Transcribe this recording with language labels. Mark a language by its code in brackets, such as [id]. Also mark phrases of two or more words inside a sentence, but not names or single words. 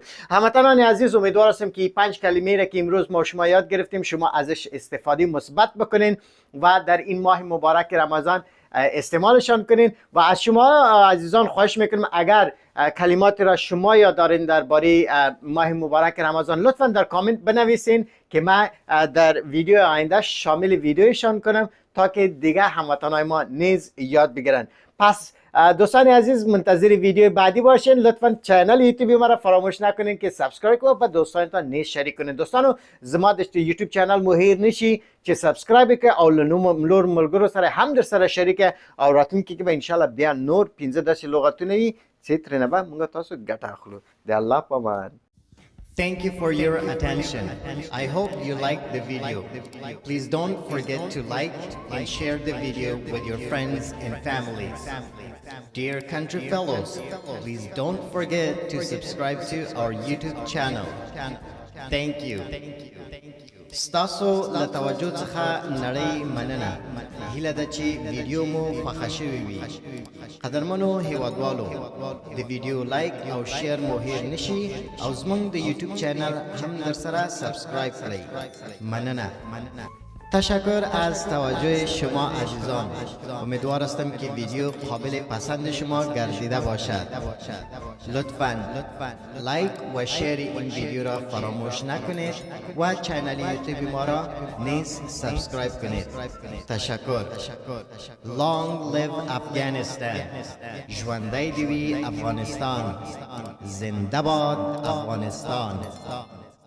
[fa] هموطنان عزیز امیدوار هستم که 5 کلمه را که امروز ما شما یاد گرفتیم شما ازش استفاده مثبت بکنین و در این ماه مبارک رمضان استعمالشان کنین. و از شما عزیزان خواهش میکنم اگر کلماتی را شما یاد دارین درباره ماه مبارک رمضان لطفا در کامنت بنویسین که من در ویدیو آینده شامل ویدیوشان کنم تا که دیگه هموطنای ما نیز یاد بگیرن. پس دوستان عزیز منتظر ویدیو بعدی باشین. لطفا چینل یوتیوب ما را فراموش نکنین که سابسکرایب کنید و دوستانتان نیز شریک کنید. [ps] دوستانو زما د یوتیوب چینل مو هیر نشي چې سابسکرایب کړئ او له نور ملګرو سره هم در سره شریک او راتلونکي کې به [ar] ان شاء الله [ps] بیا نور 15 داسې لغتونه وي چې ترې نه به موږ تاسو ګټه اخلو. د الله په امان. [en] Thank you for your attention. I hope you liked the video. Please don't forget to like and share the video with your friends and families. Dear country fellows, please don't forget to subscribe to our YouTube channel. Thank you. [ps] ستاسو له توجه څخه نړۍ مننه. هیله ده چې ویډیو مو خوښه شوې وي. قدرمنو هیوادوالو د ویډیو لایک او شیر مو هیر نشي او زموږ د یوټیوب چینل هم در سره سبسکرایب کړئ. مننه. [fa] تشکر از توجه شما عزیزان. امیدوار هستم که ویدیو قابل پسند شما گردیده باشد. لطفاً لایک و شیر این ویدیو را فراموش نکنید و چینل یوتیوب ما را نیز سابسکرایب کنید. تشکر. [en] Long live Afghanistan. [ps] ژوندی دوی افغانستان. [fa] زنده باد افغانستان.